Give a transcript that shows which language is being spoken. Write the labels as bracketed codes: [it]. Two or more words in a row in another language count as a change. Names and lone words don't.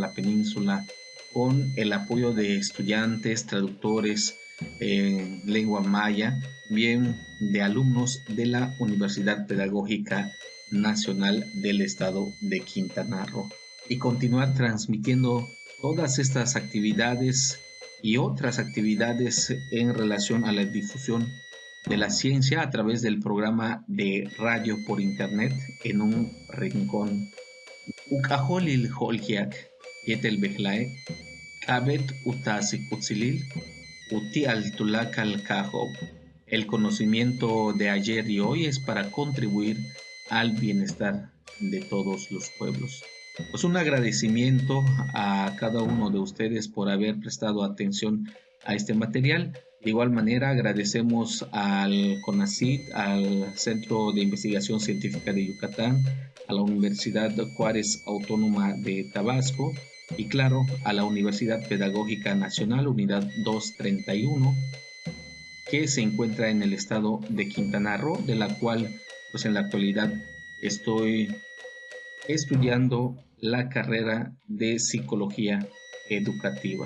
[es] la península, con el apoyo de estudiantes, traductores en lengua maya, bien de alumnos de la Universidad Pedagógica Nacional del estado de Quintana Roo, y continuar transmitiendo todas estas actividades y otras actividades en relación a la difusión de la ciencia a través del programa de radio por internet en un rincón. [yua] Ukaholil holhiak, yetel behlae, kabet utasikutzilil, uti altulakal kahob. [es] El conocimiento de ayer y hoy es para contribuir al bienestar de todos los pueblos. Pues un agradecimiento a cada uno de ustedes por haber prestado atención a este material. De igual manera agradecemos al CONACYT, al Centro de Investigación Científica de Yucatán, a la Universidad Juárez Autónoma de Tabasco y claro, a la Universidad Pedagógica Nacional, Unidad 231, que se encuentra en el estado de Quintana Roo, de la cual pues en la actualidad estoy estudiando la carrera de psicología educativa.